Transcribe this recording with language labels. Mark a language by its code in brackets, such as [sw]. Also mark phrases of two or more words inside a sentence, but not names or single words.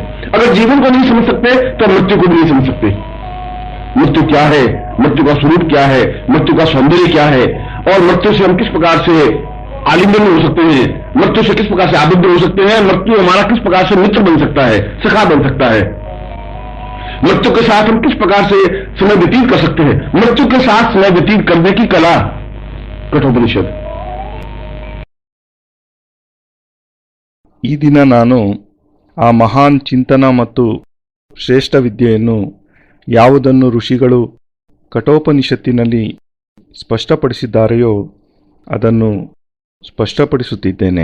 [hi] अगर जीवन को नहीं समझ सकते तो मृत्यु को भी नहीं समझ सकते। मृत्यु क्या है, मृत्यु का स्वरूप क्या है, मृत्यु का सौंदर्य क्या है, और मृत्यु से हम किस प्रकार से आलिंगन हो सकते हैं, मृत्यु से किस प्रकार से आबद्ध हो सकते हैं, मृत्यु हमारा किस प्रकार से मित्र बन सकता है, सखा बन सकता है, मृत्यु के साथ हम किस प्रकार से समय व्यतीत कर सकते हैं, मृत्यु के साथ समय व्यतीत करने की कला कठोपनिषद। [kn] ಈ ದಿನ ನಾನು ಆ ಮಹಾನ್ ಚಿಂತನ ಮತ್ತು ಶ್ರೇಷ್ಠ ವಿದ್ಯೆಯನ್ನು ಯಾವುದನ್ನು ಋಷಿಗಳು ಕಠೋಪನಿಷತ್ತಿನಲ್ಲಿ ಸ್ಪಷ್ಟಪಡಿಸಿದ್ದಾರೆಯೋ ಅದನ್ನು ಸ್ಪಷ್ಟಪಡಿಸುತ್ತಿದ್ದೇನೆ.